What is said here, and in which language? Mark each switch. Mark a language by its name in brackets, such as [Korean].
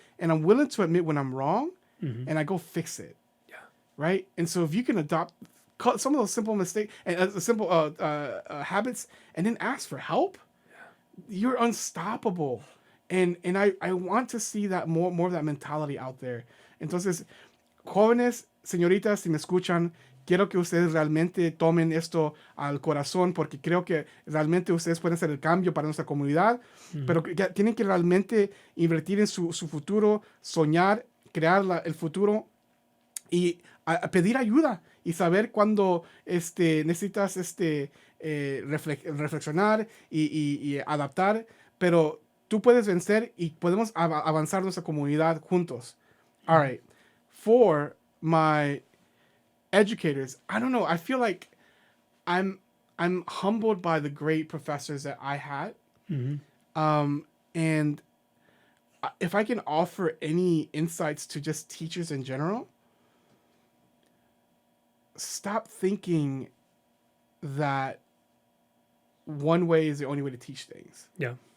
[English] And I'm willing to admit when I'm wrong, and I go fix it. Yeah. Right. And so if you can adopt some of those simple mistakes and simple habits, and then ask for help, you're unstoppable. And I want to see that more of that mentality out there. [Spanish] Entonces, jóvenes, señoritas, si me escuchan, quiero que ustedes realmente tomen esto al corazón porque creo que realmente ustedes pueden hacer el cambio para nuestra comunidad, pero que tienen que realmente invertir en su futuro, soñar, crear el futuro y pedir ayuda y saber cuando necesitas reflexionar y adaptar, pero tú puedes vencer y podemos avanzar nuestra comunidad juntos. [English] All right. For my educators, I don't know. I feel like I'm humbled by the great professors that I had. And if I can offer any insights to just teachers in general, stop thinking that one way is the only way to teach things. Yeah.